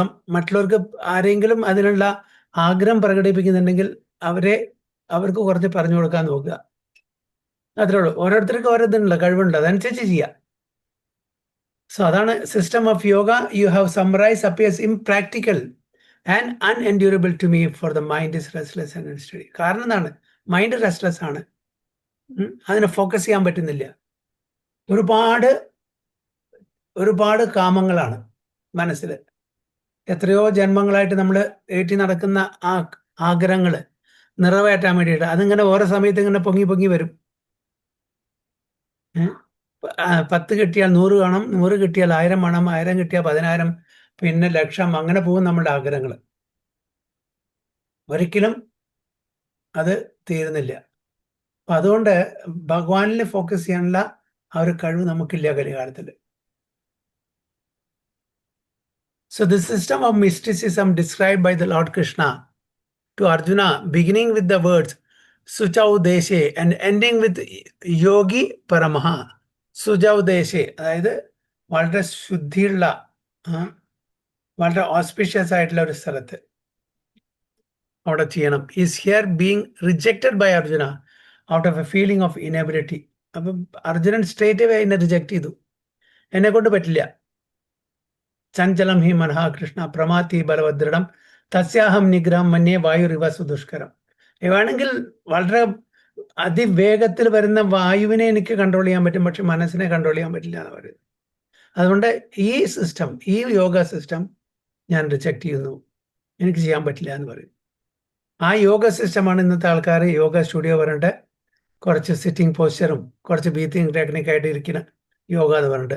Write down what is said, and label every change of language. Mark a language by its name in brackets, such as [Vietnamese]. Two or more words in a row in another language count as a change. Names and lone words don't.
[Malayalam] മറ്റുള്ളവർക്ക് ആരെങ്കിലും അതിനുള്ള ആഗ്രഹം പ്രകടിപ്പിക്കുന്നുണ്ടെങ്കിൽ അവർക്ക് കുറച്ച് പറഞ്ഞു കൊടുക്കാൻ നോക്കുക, അത്രേ ഉള്ളൂ. ഓരോരുത്തർക്കും ഓരോ ഇതുണ്ടല്ലോ, കഴിവുണ്ട്, അതനുസരിച്ച് ചെയ്യുക. സോ അതാണ് [English] system of yoga. you have summarize appears impractical and unendurable to me for the mind is restless and unsteady. [Malayalam] കാരണം എന്താണ്? [English] mind restless [Malayalam] ആണ്, അതിനെ ഫോക്കസ് ചെയ്യാൻ പറ്റുന്നില്ല. ഒരുപാട് കാമങ്ങളാണ് മനസ്സിൽ. എത്രയോ ജന്മങ്ങളായിട്ട് നമ്മൾ ഏറ്റി നടക്കുന്ന ആ ആഗ്രഹങ്ങൾ നിറവേറ്റാൻ വേണ്ടിയിട്ട് അതിങ്ങനെ ഓരോ സമയത്ത് ഇങ്ങനെ പൊങ്ങി വരും. 10 കിട്ടിയാൽ 100 വേണം, 100 കിട്ടിയാൽ 1000 വേണം, 1000 കിട്ടിയാൽ 10,000, പിന്നെ 1,00,000, അങ്ങനെ പോകും നമ്മുടെ ആഗ്രഹങ്ങൾ. ഒരിക്കലും അത് തീരുന്നില്ല. അപ്പൊ അതുകൊണ്ട് ഭഗവാനിൽ ഫോക്കസ് ചെയ്യാനുള്ള ആ ഒരു കഴിവ് നമുക്കില്ല കലികാലത്തിൽ. [English] So the system of mysticism described by the Lord Krishna to Arjuna, beginning with the words [Sanskrit] शुचौ देशे [English] and ending with [Sanskrit] योगी परमः. शुचौ देशे, [Malayalam] അതായത് വളരെ ശുദ്ധിയുള്ള, വളരെ ഓസ്പിഷ്യസ് ആയിട്ടുള്ള ഒരു സ്ഥലത്ത് അവിടെ ചെയ്യണം. [English] is here being rejected by Arjuna out of a feeling of inability. [Malayalam] അപ്പം അർജുനൻ [English] straight away [Malayalam] എന്നെ റിജക്റ്റ് ചെയ്തു, എന്നെ കൊണ്ട് പറ്റില്ല. [Sanskrit] ചഞ്ചലം ഹി മനഃ കൃഷ്ണ പ്രമാത്തി ബലവദൃഢം തസ്യാഹം നിഗ്രഹം മന്യേ വായുരിവ സുദുഷ്കരം. [Malayalam] വേണമെങ്കിൽ വളരെ അതിവേഗത്തിൽ വരുന്ന വായുവിനെ എനിക്ക് കൺട്രോൾ ചെയ്യാൻ പറ്റും, പക്ഷെ മനസ്സിനെ കൺട്രോൾ ചെയ്യാൻ പറ്റില്ല എന്ന് പറയുന്നത്. അതുകൊണ്ട് ഈ സിസ്റ്റം, ഈ യോഗ സിസ്റ്റം ഞാൻ റിജക്റ്റ് ചെയ്യുന്നു, എനിക്ക് ചെയ്യാൻ പറ്റില്ല എന്ന് പറയും. ആ യോഗ സിസ്റ്റമാണ് ഇന്നത്തെ ആൾക്കാർ യോഗ സ്റ്റുഡിയോ പറഞ്ഞിട്ട് കുറച്ച് [English] sitting posture [Malayalam] കുറച്ച് [English] breathing technique [Malayalam] ഇരിക്കുന്ന യോഗ എന്ന് പറഞ്ഞിട്ട്.